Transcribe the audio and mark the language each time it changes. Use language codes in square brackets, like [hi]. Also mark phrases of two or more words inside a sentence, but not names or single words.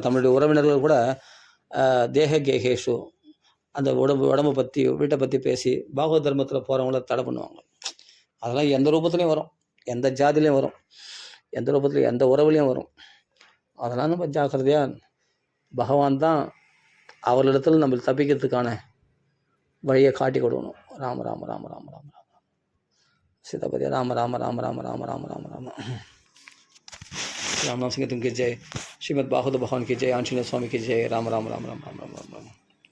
[ta] தமிழுடைய உறவினர்கள் கூட [sa] देह गेहेषु [ta] அந்த உடம்பை பற்றி வீட்டை பற்றி பேசி பாகவத தர்மத்தில் போகிறவங்கள தடை பண்ணுவாங்க. அதெல்லாம் எந்த ரூபத்துலேயும் வரும், எந்த ஜாதிலையும் வரும், எந்த ரூபத்துலையும் எந்த உறவுலையும் வரும். அதெல்லாம் நம்ம ஜாக்கிரதையாக பகவான் தான் அவர்களிடத்தில் நம்ம தப்பிக்கிறதுக்கான வழியை காட்டி கொடுக்கணும். [hi] ராம ராம ராம ராம ராம ராம சீதாபதி ராம ராம ராம ராம ராம ராம ராம ராம राम नाम संकीर्तन की जय, श्रीमद् भागवत भगवान की जय, आंजनेय स्वामी की जय, राम राम राम राम राम राम राम राम।